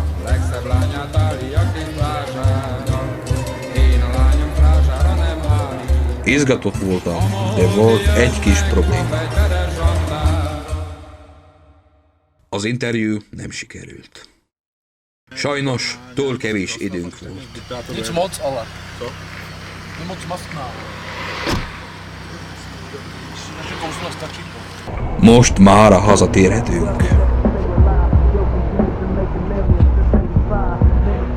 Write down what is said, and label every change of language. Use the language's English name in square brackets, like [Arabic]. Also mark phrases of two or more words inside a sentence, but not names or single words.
[Hungarian] Legszebb lányát állítja ki plázára. Én a lányom plázára nem állít. Izgatott voltam, de volt egy kis probléma. Az interjú nem sikerült. Sajnos túl kevés időnk volt. [Czech] Nic moc, ale. Je moc mastná. Naše kousla stačí to. [Hungarian] Most mára hazatérhetünk.